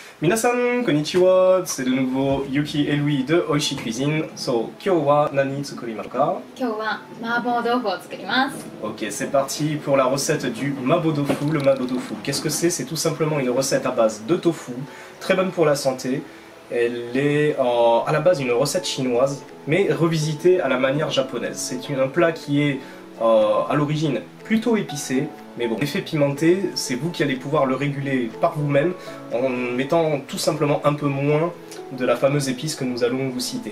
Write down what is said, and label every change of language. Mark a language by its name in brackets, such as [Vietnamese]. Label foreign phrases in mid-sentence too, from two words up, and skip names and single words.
[Japanese] 皆さん、こんにちは, [French] c'est de nouveau Yuki et Louis de Oishi Cuisine. [Japanese] So, 今日は何作りますか? 今日は麻婆豆腐を作ります. [French] Ok, c'est parti pour la recette du mabou tofu. Le mabou tofu, qu'est-ce que c'est? C'est tout simplement une recette à base de tofu, très bonne pour la santé. Elle est à la base une recette chinoise, mais revisitée à la manière japonaise. C'est un plat qui est à l'origine plutôt épicé, mais bon, l'effet pimenté, c'est vous qui allez pouvoir le réguler par vous-même en mettant tout simplement un peu moins de la fameuse épice que nous allons vous citer.